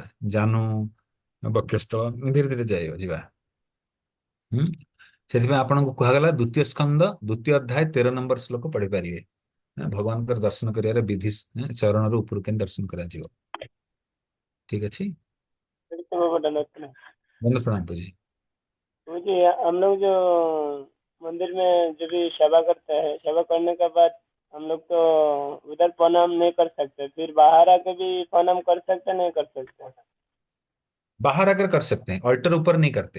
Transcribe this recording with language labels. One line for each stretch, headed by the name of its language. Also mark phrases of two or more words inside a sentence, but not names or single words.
Odia: ଜାନୁ, ବକ୍ଷସ୍ଥଳ ଧୀରେ ଧୀରେ ଯିବା। ହୁଁ ସେଥିପାଇଁ ଆପଣଙ୍କୁ କୁହାଗଲା ଦ୍ୱିତୀୟ ସ୍କନ୍ଦ ଦ୍ୱିତୀୟ ଅଧ୍ୟାୟ 13 ନମ୍ବର ଶ୍ଲୋକ ପଢିପାରିବେ। ଭଗବାନଙ୍କର ଦର୍ଶନ କରିବାର ବିଧି, ଚରଣରୁ ଉପରୁ କେମିତି ଦର୍ଶନ କରାଯିବ। ଠିକ ଅଛି।
Hindi: हैं।
Odia: ବନ୍ଦ ପ୍ରଣାମ ପୂଜି।
Hindi: मुझे हम लोग जो मंदिर में जो भी सेवा करते हैं, सेवा करने के बाद हम लोग तो उधर प्रणाम नहीं कर सकते, फिर बाहर आके भी प्रणाम कर सकते नहीं कर सकते? बाहर आकर कर सकते हैं, ऑल्टर ऊपर नहीं करते।